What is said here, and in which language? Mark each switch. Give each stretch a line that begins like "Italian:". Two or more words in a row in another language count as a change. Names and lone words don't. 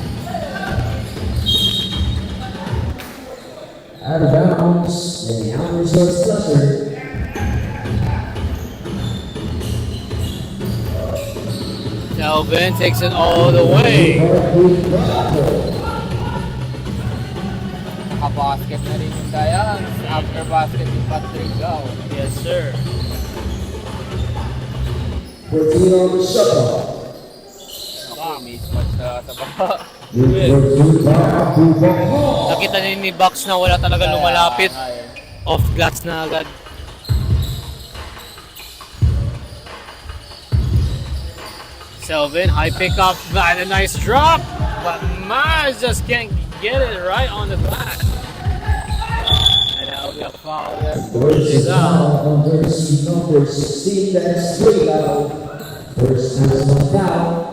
English: Out of bounds, and the Allen Resorts Cluster. Selvin takes it all the way.
Filipino: Basket na rin yung Giants.
English: After basket yung Patrick Gao. Yes, sir. 14 on the shuttle.
Filipino: Mismatch na sa baba.
English: With 14 by Abubakar.
Filipino: Nakita ni Bucks na wala talaga lumalapit.
English: Off glass
Filipino: na agad.
English: Selvin, high pick up, and a nice drop. But Mars just can't get it right on the back. And that'll be a foul there. First foul on jersey number 16, that's 3 foul. First personal foul.